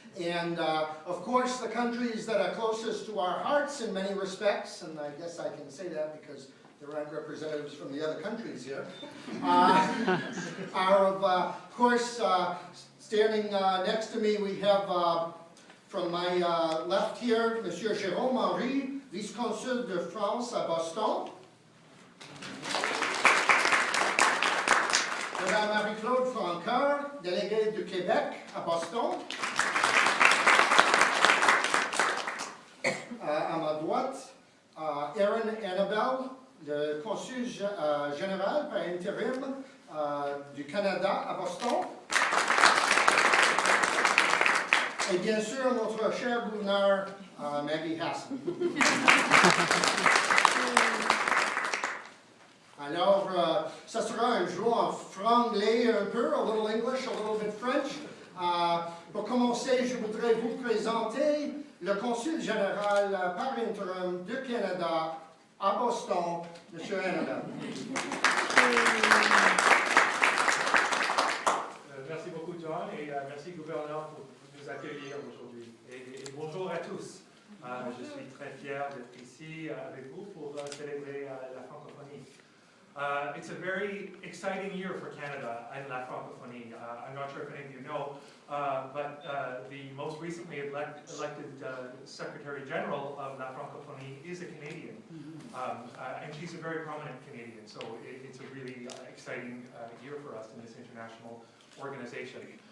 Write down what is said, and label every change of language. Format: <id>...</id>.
<en>And of course the countries that are closest to our hearts in many respects, and I guess I can say that because there aren't representatives from the other countries here, are of course standing next to me we have from my left here, Monsieur Jérôme Henry,</en> <fr>vice-consul de France à Boston. Madame Marie-Claude Francard, déléguée du Québec à Boston. À ma droite, Erin Annabelle, le consul général par intérim du Canada à Boston. Et bien sûr, notre cher gouverneur, Maggie Hassan. Alors, ça sera un jour en franglais un peu,</fr> <en>a little English, a little bit French.</en> <fr>Pour commencer, je voudrais vous présenter le consul général par intérim du Canada à Boston, M. Annabelle. Merci beaucoup, John, et merci, gouverneur, pour nous accueillir aujourd'hui. Et bonjour à tous. Je suis très fier d'être ici avec vous pour célébrer la Francophonie.</fr> <en>It's a very exciting year for Canada and La Francophonie. I'm not sure if any of you know, but the most recently elected Secretary General of La Francophonie is a Canadian, and she's a very prominent Canadian, so it's a really exciting year for us in this international organization.</en>